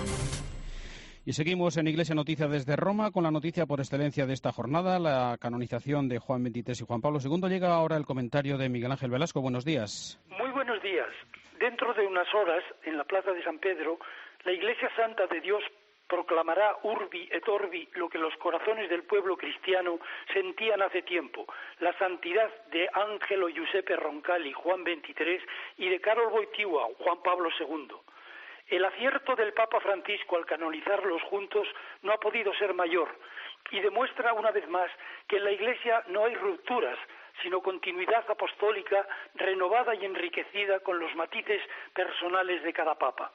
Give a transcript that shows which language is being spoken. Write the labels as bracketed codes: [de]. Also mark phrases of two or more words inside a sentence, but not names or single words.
[es] Y seguimos en Iglesia Noticia desde Roma con la noticia por excelencia de esta jornada, la canonización de Juan XXIII y Juan Pablo II. Llega ahora el comentario de Miguel Ángel Velasco. Buenos días. Muy buenos días. Dentro de unas horas, en la Plaza de San Pedro, la Iglesia Santa de Dios proclamará [la] urbi et orbi [es] lo que los corazones del pueblo cristiano sentían hace tiempo, la santidad de Angelo Giuseppe Roncalli, Juan XXIII, y de Karol Wojtyła, Juan Pablo II. El acierto del Papa Francisco al canonizarlos juntos no ha podido ser mayor y demuestra una vez más que en la Iglesia no hay rupturas, sino continuidad apostólica renovada y enriquecida con los matices personales de cada Papa.